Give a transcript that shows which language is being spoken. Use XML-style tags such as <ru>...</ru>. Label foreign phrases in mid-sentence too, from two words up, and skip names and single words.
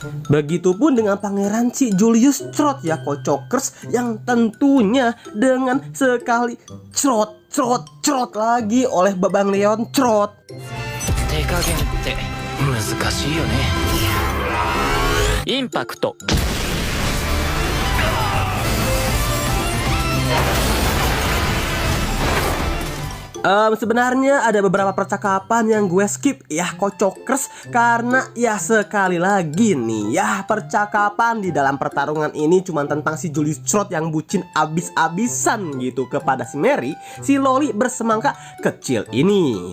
<id>Begitupun dengan pangeran si Julius Trot ya kocokers, yang tentunya dengan sekali crot lagi oleh Babang Leon Trot.</id> <ja>手加減って難しいよね。インパクト。</ja> <id>Sebenarnya ada beberapa percakapan yang gue skip ya kocokers, karena ya sekali lagi nih ya percakapan di dalam pertarungan ini cuma tentang si Julius Trot yang bucin abis-abisan gitu kepada si Mary, si loli bersemangka kecil ini.</id>